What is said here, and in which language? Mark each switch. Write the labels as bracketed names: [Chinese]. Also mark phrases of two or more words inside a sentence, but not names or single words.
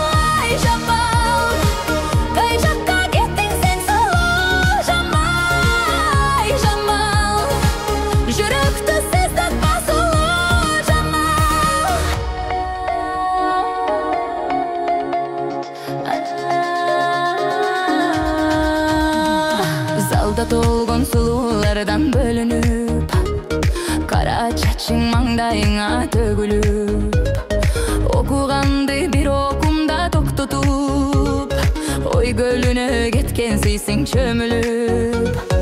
[Kazakh] Ay Jamal, kay жаққа кеттің сен сұлу Jamal. Ay Jamal, жүректі сіз таппа сұлу Jamal. [Kyrgyz] Залда толгон сулуулардан бөлүнүп, кара чачың маңдайыңа төгүлүп. Окуганды бир окумда токтотуп, ой көлүнө кеткенсиң чөмүлүп.